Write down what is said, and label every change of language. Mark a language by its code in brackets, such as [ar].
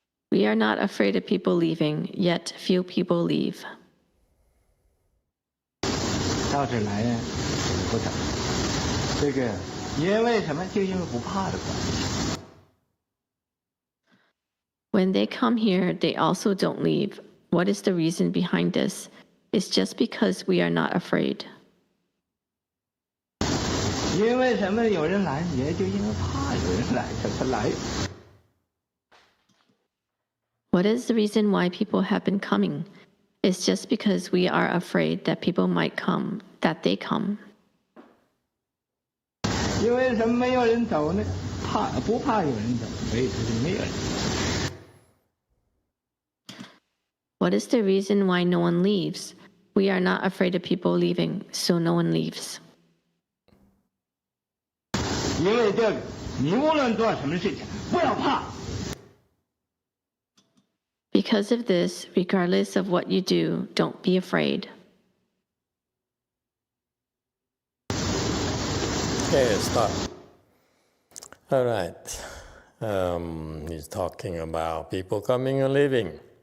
[en] We are not afraid of people leaving, yet few people leave. [zh] 到这儿来不走，这个因为什么？就因为不怕的关系。 [en] When they come here, they also don't leave. What is the reason behind this? It's just because we are not afraid. [zh] 因为什么有人来，也就因为怕有人来，他来。 [en] What is the reason why people have been coming? It's just because we are afraid that people might come, that they come. [zh] 因为什么没有人走呢？不怕有人走，所以他就没有人。 [en] What is the reason why no one leaves? We are not afraid of people leaving, so no one leaves. [zh] 因为这个，你无论做什么事情，不要怕。 [en] Because of this, regardless of what you do, don't be afraid. Okay, stop. All right. He's talking about people coming and leaving.